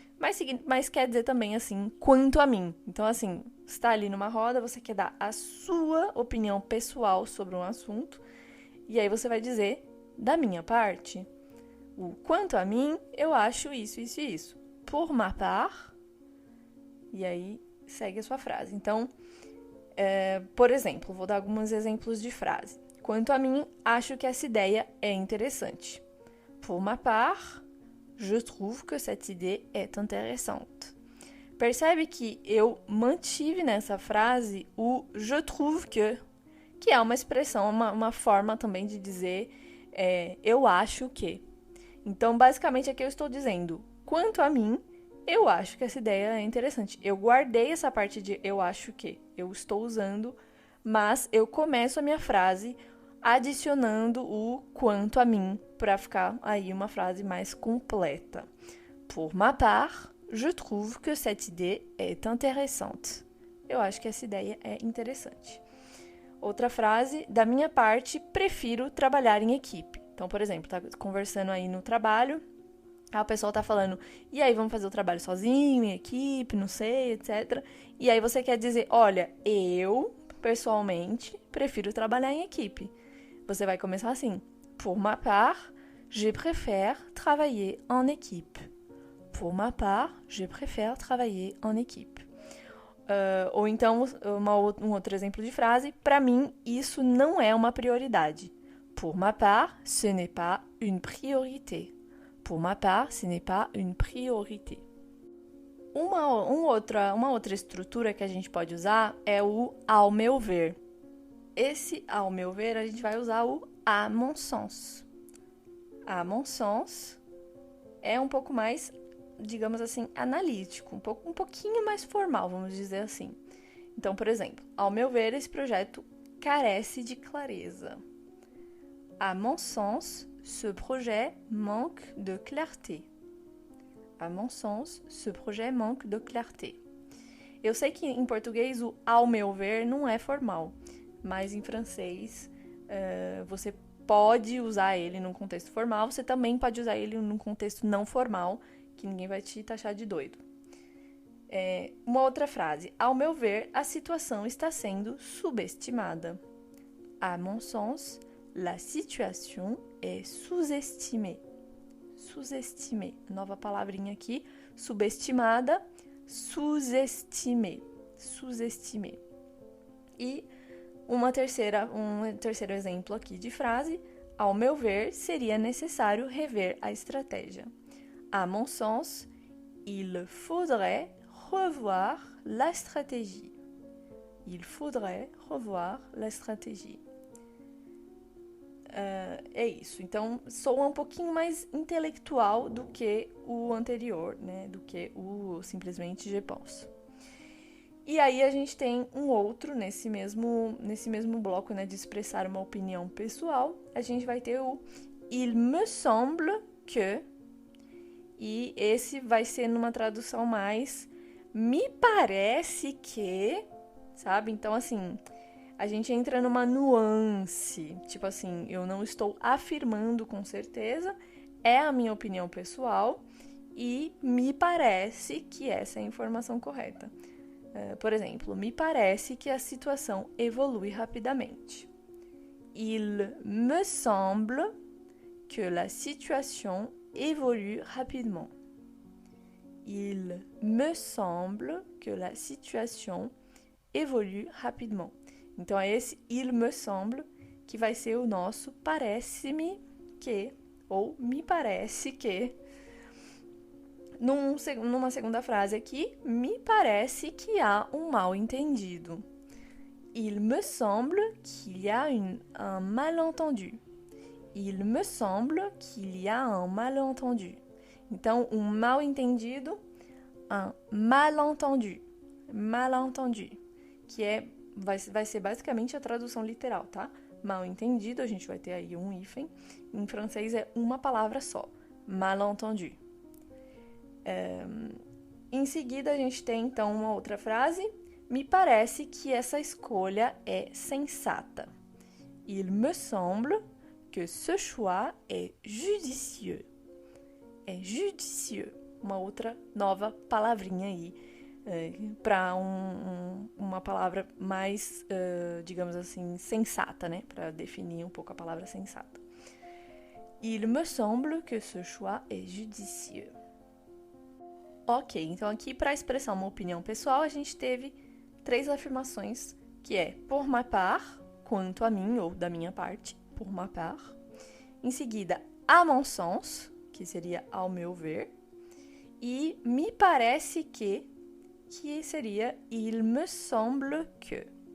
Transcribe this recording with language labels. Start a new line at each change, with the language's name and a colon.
Portuguese: Mas quer dizer também assim, quanto a mim. Então assim, você está ali numa roda, você quer dar a sua opinião pessoal sobre um assunto, e aí você vai dizer, da minha parte, o quanto a mim, eu acho isso, isso e isso.
French: Pour ma part,
Portuguese: e aí segue a sua frase. Então, por exemplo, vou dar alguns exemplos de frase. Quanto a mim, acho que essa ideia é interessante.
French: Pour ma part, je trouve que cette idée est intéressante.
Portuguese: Percebe que eu mantive nessa frase o
French: je trouve que
Portuguese: é uma expressão, uma forma também de dizer eu acho que. Então, basicamente, aqui eu estou dizendo, quanto a mim, eu acho que essa ideia é interessante. Eu guardei essa parte de eu acho que. Eu estou usando, mas eu começo a minha frase adicionando o quanto a mim, para ficar aí uma frase mais completa.
French: Pour ma part, je trouve que cette idée est intéressante.
Portuguese: Eu acho que essa ideia é interessante. Outra frase, da minha parte, prefiro trabalhar em equipe. Então, por exemplo, tá conversando aí no trabalho, o pessoal tá falando, e aí, vamos fazer o trabalho sozinho, em equipe, não sei, etc. E aí você quer dizer, olha, eu, pessoalmente, prefiro trabalhar em equipe. Você vai começar assim,
French: pour ma part, je préfère travailler en équipe. Pour ma part, je préfère travailler en équipe.
Portuguese: Ou então, um outro exemplo de frase, para mim, isso não é uma prioridade.
French: Pour ma part, ce n'est pas une priorité. Pour ma part, ce n'est pas une priorité.
Portuguese: Uma outra estrutura que a gente pode usar é o ao meu ver. Esse ao meu ver, a gente vai usar o
French: à mon sens. À mon sens
Portuguese: é um pouco mais, digamos assim, analítico, um pouquinho mais formal, vamos dizer assim. Então, por exemplo, ao meu ver, esse projeto carece de clareza.
French: À mon sens, ce projet manque de clarté. À mon sens, ce projet manque de clarté.
Portuguese: Eu sei que em português o ao meu ver não é formal, mas em francês você pode usar ele num contexto formal, você também pode usar ele num contexto não formal, que ninguém vai te taxar de doido. Uma outra frase. Ao meu ver, a situação está sendo subestimada.
French: À mon sens, la situation est sous-estimée. Sous-estimée.
Portuguese: Nova palavrinha aqui. Subestimada,
French: sous-estimée. Sous-estimée.
Portuguese: E um terceiro exemplo aqui de frase. Ao meu ver, seria necessário rever a estratégia.
French: À mon sens, il faudrait revoir la stratégie. Il faudrait revoir la stratégie.
Portuguese: É isso. Então, soa um pouquinho mais intelectual do que o anterior, né? Do que o simplesmente
French: je pense.
Portuguese: E aí a gente tem um outro nesse mesmo bloco, né? De expressar uma opinião pessoal. A gente vai ter o
French: il me semble que.
Portuguese: E esse vai ser numa tradução mais me parece que, sabe? Então, assim, a gente entra numa nuance. Tipo assim, eu não estou afirmando com certeza, é a minha opinião pessoal e me parece que essa é a informação correta. Por exemplo, me parece que a situação evolui rapidamente.
French: Il me semble que la situation évolue rapidement. Il me semble que la situation évolue rapidement.
Portuguese: Então, é esse
French: il me semble que
Portuguese: vai ser o nosso parece-me que, ou me parece que. Numa segunda frase aqui, me parece que há um mal-entendido.
French: Il me semble qu'il y a un malentendu. Il me semble qu'il y a un malentendu.
Portuguese: Então, um mal-entendido,
French: un malentendu.
Portuguese: Malentendu, que vai ser basicamente a tradução literal, tá? Mal-entendido, a gente vai ter aí um hífen. Em francês é uma palavra só, malentendu. Em seguida, a gente tem, então, uma outra frase. Me parece que essa escolha é sensata.
French: Il me semble que ce choix est judicieux. É judicieux.
Portuguese: Uma outra nova palavrinha aí. Para uma palavra mais, digamos assim, sensata, né? Para definir um pouco a palavra sensata.
French: Il me semble que ce choix est judicieux.
Portuguese: Ok, então aqui para expressar uma opinião pessoal, a gente teve 3 afirmações, que é
French: pour ma part,
Portuguese: quanto a mim, ou da minha parte, pour ma part. Em seguida,
French: à mon sens,
Portuguese: que seria ao meu ver. E me parece que seria
French: il me semble que.